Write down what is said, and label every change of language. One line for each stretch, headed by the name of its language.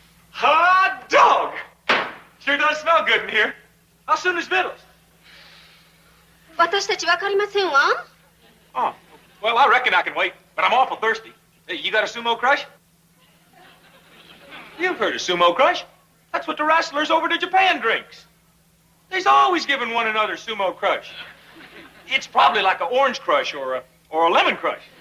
English: Hot dog! Sure does smell good in here. How soon is Vittles?
Japanese: 私たちわかりませんわ。
English: Oh, well, I reckon I can wait, but I'm awful thirsty. Hey, you got a sumo crush? You've heard of sumo crush. That's what the wrestlers over to Japan drinks. They's always giving one another sumo crush. It's probably like an orange crush or a lemon crush.